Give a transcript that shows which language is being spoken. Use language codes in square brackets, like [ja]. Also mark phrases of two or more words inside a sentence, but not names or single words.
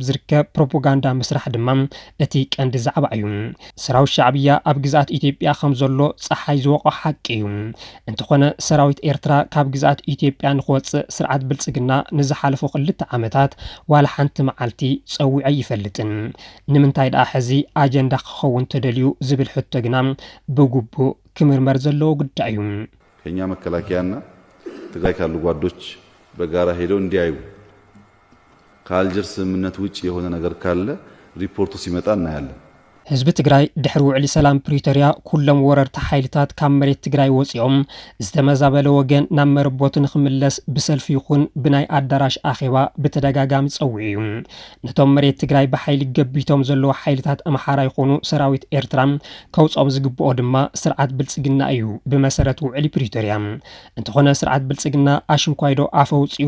[ti] ዝርከብ ፕሮፓጋንዳ ምስራሕ ድማ እቲ ቀንዲ ዛዕባ እዩ ሰራዊት ሻዕብያ ኣብ ግዝኣት ኢትዮጵያ ከም ዘሎ ፀሓይ ዝወቆ ሓቂ እዩ እንተኾነ ሰራዊት ኤርትራ ካብ ግዝኣት ኢትዮጵያ ንኽወፅእ ስርዓት ብልጽግና ንዝሓለፉ 2 ዓመታት ዋላ ሓንቲ መዓልቲ ፀዊዑ ይፈልጥን ንምንታይ ደኣ ሕዚ ኣጀንዳ ክኸውን ተደልዩ ዝብል ሕቶ ግና ብግቡእ ክምርመር ዘለዎ ጉዳይ እዩ [am] ከኛ መከላከያና ትግራይ ካሉ ጓዶች በጋራ ሄደው እንዲያዩ ከአልጀርስ ስምምነት ውጪ የሆነ ነገር ካለ ሪፖርቱ ሲመጣ እናያለን [ti] ህዝቢ ትግራይ ድሕሪ ውዕሊ ሰላም ፕሪቶሪያ ኩሎም ወረርቲ ሓይልታት ካብ መሬት ትግራይ ወፂኦም ዝተመዛበለ ወገን ናብ መረቦትን ክምለስ ብሰልፊ ይኹን ብናይ ኣዳራሽ ኣኼባ ብተደጋጋሚ ፀውዑ እዩ ነቶም መሬት ትግራይ ብሓይሊ ገቢቶም ዘለዎ ሓይልታት ኣምሓራ ይኹኑ ሰራዊት ኤርትራ ከውጾም ዝግብኦ ድማ ስርዓት ብልጽግና እዩ ብመሰረት ውዕሊ ፕሪቶሪያ እንተኾነ ስርዓት ብልጽግና ኣሽንኳይዶ ኣፈውፂኡ